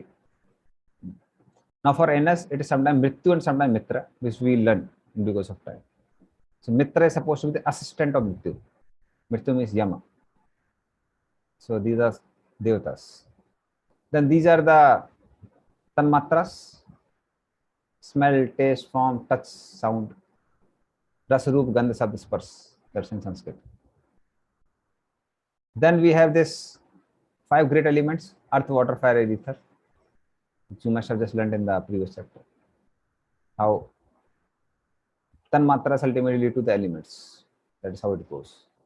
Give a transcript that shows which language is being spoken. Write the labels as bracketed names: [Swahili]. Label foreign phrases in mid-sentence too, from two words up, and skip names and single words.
[English] Now for anus it is sometimes Mrityu and sometimes Mitra, which we learn because of time. So Mitra is supposed to be the assistant of Mrityu. Mrityu means Yama. So these are devatas. Then these are the tanmatras: smell, taste, form, touch, sound, [Sanskrit] rasa, roop, gandha, shabd, sparsh. [English] That's in Sanskrit. Then we have this 5 great elements: earth, water, fire, air, ether, which you must have just learned in the previous chapter. How tanmatras ultimately lead to the elements. That is how it goes.